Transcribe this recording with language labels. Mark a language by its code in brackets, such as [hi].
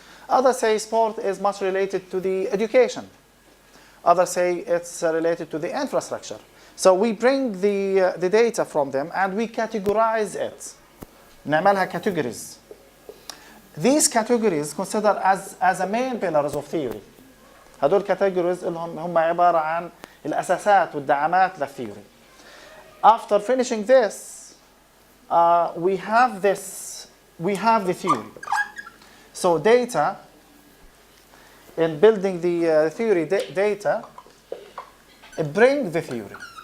[en] Others say sport is much related to the education. Others say it's related to the infrastructure. So we bring the data from them and we categorize it. [ar] نعملها [en] categories. These categories considered as a main pillars of theory. [ar] هدول categories هم عبارة عن الأساسات والدعامات للثيوري. [en] After finishing this, we have the theory. So data, in building the theory data, bring the theory.